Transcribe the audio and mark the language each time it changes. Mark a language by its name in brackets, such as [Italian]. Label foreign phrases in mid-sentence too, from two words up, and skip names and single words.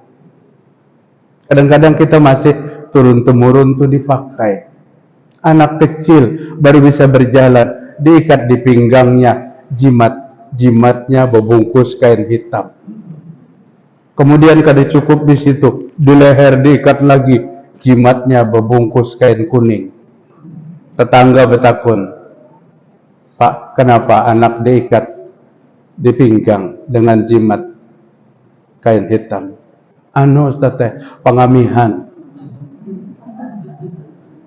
[Indonesian] Kadang-kadang kita masih turun-temurun tuh dipakai. Anak kecil baru bisa berjalan, diikat di pinggangnya jimatnya berbungkus kain hitam. Kemudian kada cukup di situ, di leher diikat lagi, jimatnya berbungkus kain kuning. Tetangga bertakun, Pak, kenapa anak diikat di pinggang dengan jimat kain hitam? Anu Ustaz, pengamihan.